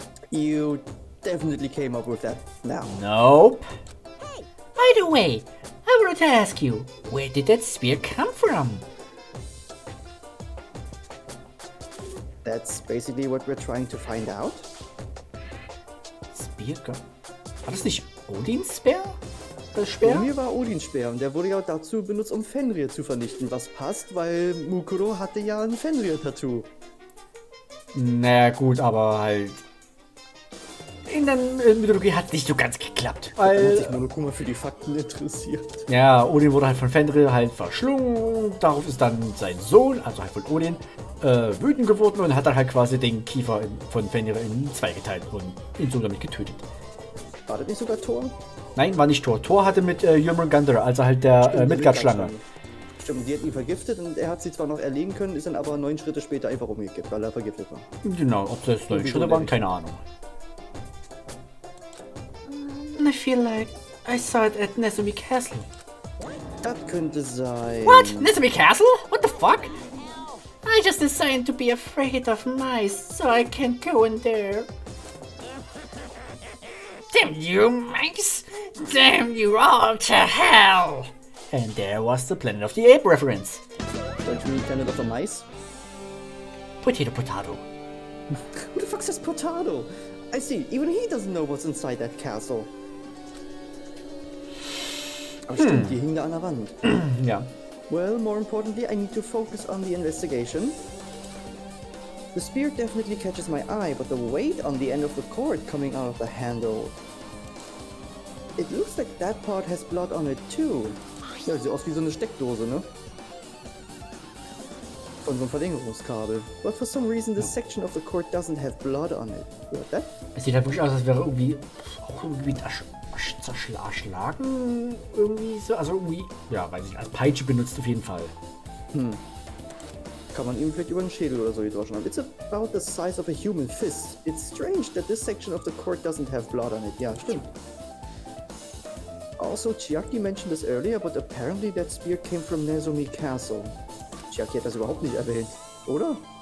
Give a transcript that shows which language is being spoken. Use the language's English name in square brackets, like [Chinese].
[English] You definitely came up with that now. Nope. By the way, I wanted to ask you, where did that spear come from? That's basically what we're trying to find out. Spear? [German] War das nicht Odins Speer? Das Speer? Mir war Odins Speer und der wurde ja dazu benutzt, um Fenrir zu vernichten, was passt, weil Mukuro hatte ja ein Fenrir-Tattoo. Naja, gut, aber halt... In der Mythologie hat es nicht so ganz geklappt. Dann hat sich Weil... Monokuma für die Fakten interessiert. Ja, Odin wurde halt von Fenrir halt verschlungen. Darauf ist dann sein Sohn, also halt von Odin, wütend geworden und hat dann halt quasi den Kiefer von Fenrir in zwei geteilt und ihn so damit getötet. War das nicht sogar Thor? Nein, war nicht Thor. Thor hatte mit Jörmungandr, also halt der Midgard-Schlange. Stimmt, die hat ihn vergiftet und er hat sie zwar noch erlegen können, ist dann aber 9 Schritte später einfach umgekippt, weil er vergiftet war. Genau, ob das 9 Schritte waren, keine Ahnung. [English] I feel like I saw it at Nezumi Castle. [German] Das könnte sein. [English] What? Nezumi Castle? What the fuck? I just decided to be afraid of mice, so I can't go in there. Damn you, mice! Damn you all to hell! And there was the Planet of the Ape reference. Don't you mean Planet of the Mice? Potato, potato. Who the fuck's this Potato? I see, even he doesn't know what's inside that castle. [German] Aber stimmt, die hing da an der Wand. Ja. [English] Well, more importantly, I need to focus on the investigation. The spear definitely catches my eye, but the weight on the end of the cord coming out of the handle. It looks like that part has blood on it too. [German] Ja, sieht aus wie so eine Steckdose, ne? Von so einem Verlängerungskabel. [English] But for some reason, this section of the cord doesn't have blood on it. What that? [German] Es sieht halt wirklich aus, als wäre irgendwie auch irgendwie zerschlagen. Irgendwie so. Also irgendwie, ja, weiß ich, als Peitsche benutzt auf jeden Fall. Kann man ihm vielleicht über den Schädel oder so gedroschen haben. [English] It's about the size of a human fist. It's strange that this section of the cord doesn't have blood on it. [German] Ja, stimmt. [English] Also, Chiaki mentioned this earlier, but apparently that spear came from Nezumi Castle. [German] Chiaki hat das überhaupt nicht erwähnt, oder?